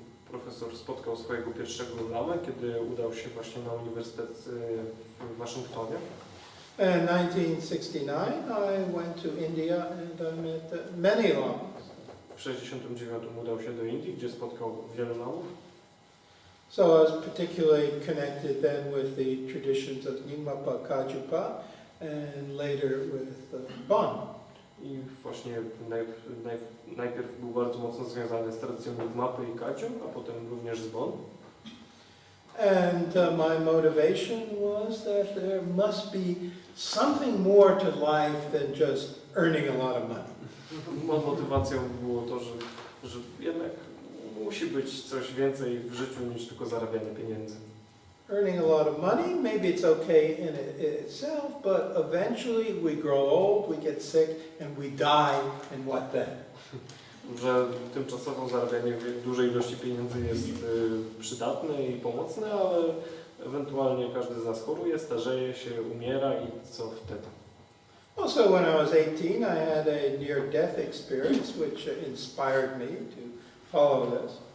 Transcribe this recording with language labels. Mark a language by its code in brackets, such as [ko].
[pl] Profesor spotkał swojego pierwszego lamę, kiedy udał się właśnie na uniwersytet w Waszyngtonie. [en] In 1969 I went to India and I met many Lamas. [pl] W 1969 udał się do Indii, gdzie spotkał wielu lamów. [en] So I was particularly connected then with the traditions of Nyingmapa Kajupa and later with Bon. [pl] I właśnie najpierw był bardzo mocno związany z tradycją Nigmapy i Kadziu, a potem również z Bon. [en] And my motivation was that there must be something more to life than just earning a lot of money. [pl] Moją motywacją było to, że jednak musi być coś więcej w życiu niż tylko zarabianie pieniędzy. [en] Earning a lot of money, maybe it's okay in itself, but eventually we grow old, we get sick, and we die, and what then? [pl] Że tymczasowo zarabianie dużej ilości pieniędzy jest przydatne i pomocne, ale ewentualnie każdy z nas choruje, starzeje się, umiera i co wtedy? [en] Also, when I was 18, I had a near-death experience which inspired me to follow this.